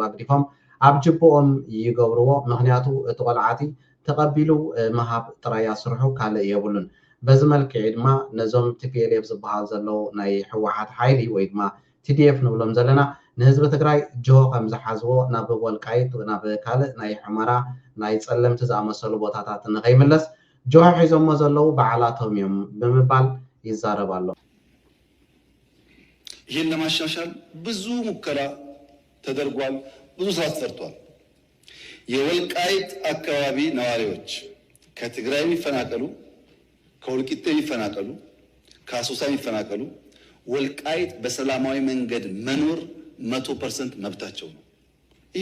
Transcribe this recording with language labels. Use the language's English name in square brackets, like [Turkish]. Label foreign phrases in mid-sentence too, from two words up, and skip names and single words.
[Tigrinya] ኣግዲፎም ኣብ ጅብኦም ይገብርዎ። ምክንያቱ እቲ ቆልዓቲ ተቐቢሉ መሃብ ጥራይ ኣስርሑ ካልእ የብሉን። በዚ መልክዕ ድማ ነዞም ቲፒኤልኤፍ ዝበሃል ዘለው ናይ ሕወሓት ሓይሊ ወይ ድማ ቲዲኤፍ ንብሎም ዘለና ንህዝቢ ትግራይ ጆሆ ከም ዝሓዝዎ ናብ ወልቃይት ናብ ካልእ ናይ ሕመራ ናይ ፀለምቲ ዝኣመሰሉ ቦታታት ንኸይምለስ ጆሆ ሒዞሞ ዘለው በዓላቶም እዮም ብምባል ይዛረብ ኣሎ። [Amharic] ይህን ለማሻሻል ብዙ ሙከራ ተደርጓል። ብዙ ስራ ተሰርቷል። የወልቃይት አካባቢ ነዋሪዎች ከትግራይ የሚፈናቀሉ፣ ከወልቂጤ የሚፈናቀሉ፣ ከአሶሳ የሚፈናቀሉ ወልቃይት በሰላማዊ መንገድ መኖር 100% መብታቸው ነው። ይሄ